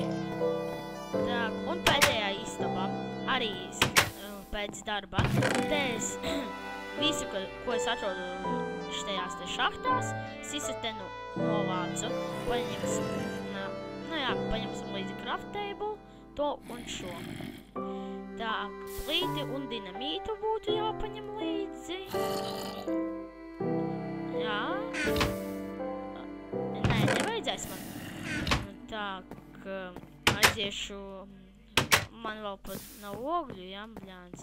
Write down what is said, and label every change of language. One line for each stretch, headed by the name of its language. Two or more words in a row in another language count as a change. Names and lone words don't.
Latvian: Tā, un pēdējā istaba arī pēc darba. Te es visu, ko es atrodu šitajās te šahtās, es visu te novācu. Paņemsim līdzi
English: craft table,
Latvian: to un šo. Tā, plīti un dinamītu būtu jāpaņem līdzi. Jā. Nē, nevajadzēs man. Tā, ka aiziešu... Man vēl pat nav ogļu, jā, bļāns.